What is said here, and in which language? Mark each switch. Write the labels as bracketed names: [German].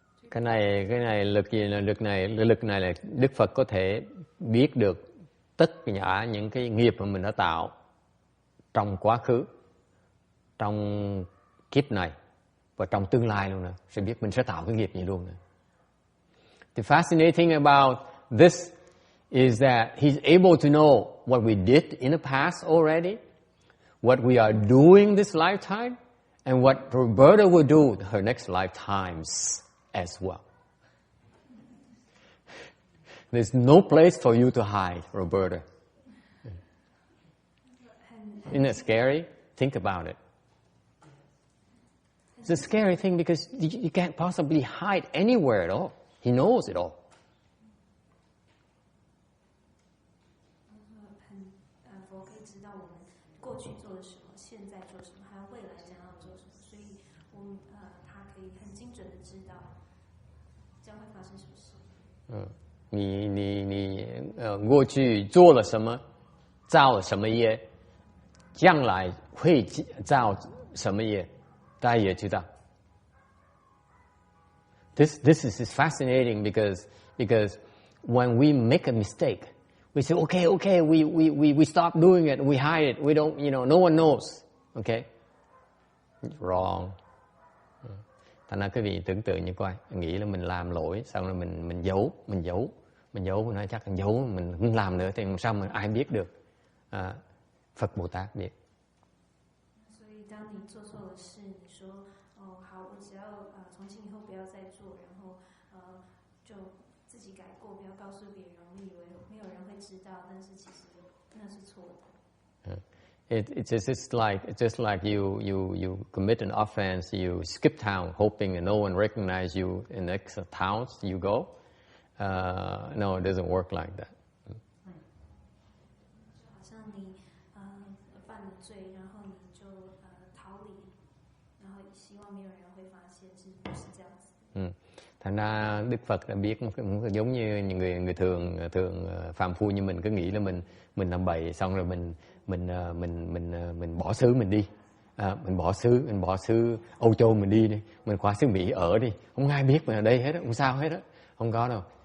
[Vietnamese] Cái này lực gì là lực này là Đức Phật có thể biết được tất cả những cái nghiệp mà mình đã tạo trong quá khứ, trong kiếp này và trong tương lai luôn nè, sẽ biết mình sẽ tạo cái nghiệp gì luôn nè. [English] The fascinating about this is that he's able to know what we did in the past already, what we are doing this lifetime, and what Roberta will do her next lifetimes as well. There's no place for you to hide, Roberta. Isn't it scary? Think about it. It's a scary thing because you can't possibly hide anywhere at all. He knows it all. [Chinese] 佛可以知道我们过去做了什么，现在做什么，还有未来将要做什么，所以我们他可以很精准的知道将会发生什么事。你过去做了什么，造了什么业，将来会造什么业，大家也知道。 [English] This is fascinating because when we make a mistake, we say okay, we stop doing it, we hide it, we don't, no one knows, okay? It's wrong. [Vietnamese] Thành ra quý vị tưởng tượng như coi, nghĩ là mình làm lỗi, xong rồi mình giấu, mình nói chắc là giấu, mình không làm nữa thì sao mà ai biết được? Phật Bồ Tát biết. [Chinese] 所以当你做错了事，你说好，我只要从今以后不要再做，然后就自己改过，不要告诉别人，我们以为没有人会知道，但是其实那是错的。 [English] It's just like you commit an offense, you skip town hoping that no one recognize you in the next towns you go. No, it doesn't work like that. [Chinese] 就好像你犯了罪，然后你就逃离，然后希望没有人会发现，是不是这样子？ [Vietnamese] Thành ra Đức Phật đã biết giống như những người thường phàm phu như mình cứ nghĩ là mình làm bậy xong rồi mình bỏ xứ mình đi, mình bỏ xứ Âu Châu mình đi, mình qua xứ Mỹ ở đi, không ai biết mình ở đây hết, không sao hết á, không có đâu.